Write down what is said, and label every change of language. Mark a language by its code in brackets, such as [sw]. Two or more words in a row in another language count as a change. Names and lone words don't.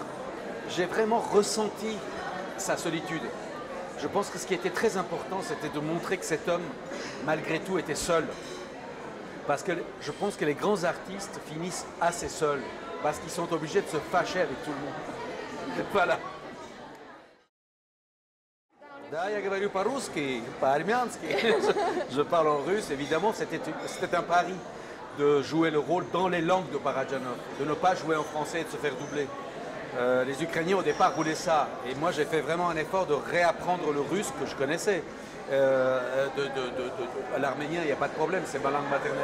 [fr] J'ai vraiment ressenti sa solitude. Je pense que ce qui était très important, c'était de montrer que cet homme, malgré tout, était seul. Parce que je pense que les grands artistes finissent assez seuls, parce qu'ils sont obligés de se fâcher avec tout le monde. Voilà. [ru] Да, я говорю по-русски, по-армянски. [fr] Je parle en russe, évidemment, c'était un pari de jouer le rôle dans les langues de Parajanov, de ne pas jouer en français et de se faire doubler. Les Ukrainiens au départ voulaient ça et moi j'ai fait vraiment un effort de réapprendre le russe que je connaissais. L'arménien, il n'y a pas de problème, c'est ma langue maternelle.